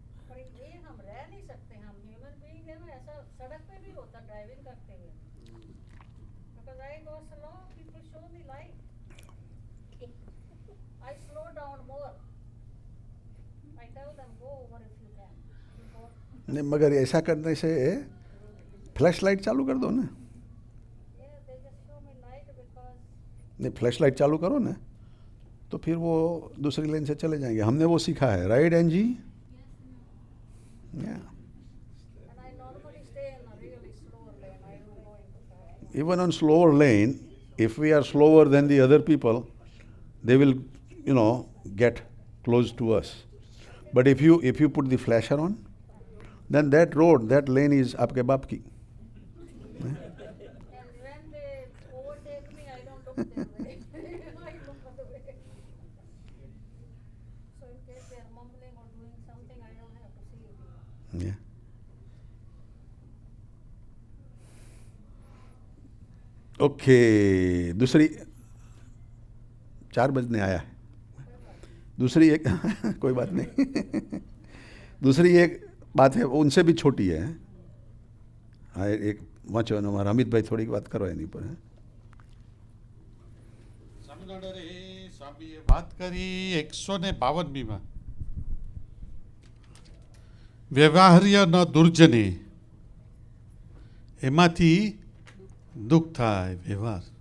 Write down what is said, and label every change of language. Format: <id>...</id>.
<hi>पर ये हम रह नहीं सकते, हम ह्यूमन बीइंग है ना, ऐसा सड़क पे भी होता ड्राइविंग करते हुए।</hi> <en>Because I go slow, people show me light. I slow down more. I tell them go over if you can. Before</en> <hi>नहीं मगर ऐसा करने से फ्लैश लाइट चालू कर दो ना।</hi> <en>yeah, they just show me light because</en> <hi>नहीं फ्लैश लाइट चालू करो ना, तो फिर वो दूसरी लाइन से चले जाएंगे. हमने वो सीखा है, right NG?</hi> <en>Yeah. And I normally stay in a really slower lane. I don't go into fast. Even on slower lane, if we are slower than the other people, they will, get close to us. But if you put the flasher on, then that road, that lane is</en> <hi>आपके बाप की.</hi> <en>And when they overtake me, I don't look their way. I look other way. So in case they are mumbling or doing something, I don't have to see it. Yeah.</en> <hi>Okay, दूसरी 4 बजने आया है. दूसरी एक कोई बात नहीं. दूसरी एक बात है, उनसे भी छोटी है.</hi> <gu>हाँ, एक वाँचो हमारा अमितભાઈ થોડીક વાત કરો એની પર. સ્વામિનારાયણ સ્વામીએ વાત કરી 152મીમાં વ્યવહાર્ય ન દુર્જને, એમાંથી દુઃખ થાય.</gu>